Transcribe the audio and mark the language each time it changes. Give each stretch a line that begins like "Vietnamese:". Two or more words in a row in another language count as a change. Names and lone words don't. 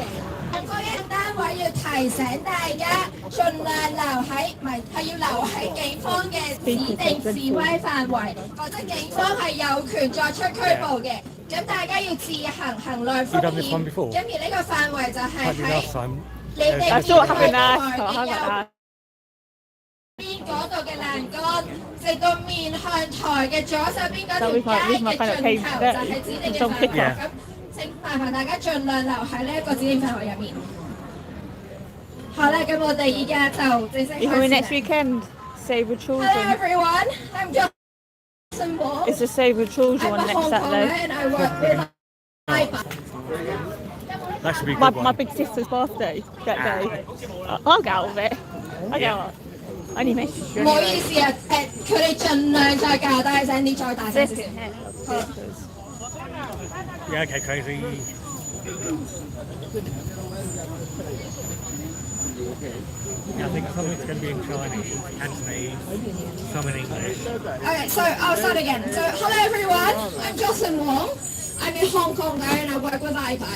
Cantonese: 嗰一單位要提醒大家，盡量留喺係要留喺警方嘅指定示威範圍，否則警方係有權作出拘捕嘅。咁大家要自行衡量風險。咁而呢個範圍就係喺你哋
English: I saw it happen there.
Cantonese: 邊嗰度嘅欄杆，直到面向台嘅左手邊嗰條街嘅盡頭就係指定嘅範圍。咁請麻煩大家盡量留喺呢一個指定範圍入面。好啦，咁我哋依家就正式開始。
English: You're coming next weekend. Save the Hello children. everyone, I'm Justin Wall. It's the Save the Children I'm one a next Hong Konger Saturday. and I work with IBA. That should be a My, good one. my big sister's birthday that day. I'll get out of it. I'll get out. I only messaged you
Cantonese: 唔好
English: anyway.
Cantonese: 意思啊，佢哋盡量再較大聲啲，再大聲少少。
English: Yeah, okay, crazy. Yeah, I think some of it's going to be in Chinese, Cantonese, some in English. Okay, so I'll start again. So, hello everyone, I'm Jocelyn Wong. I'm in Hong Kong now and I work with iBike.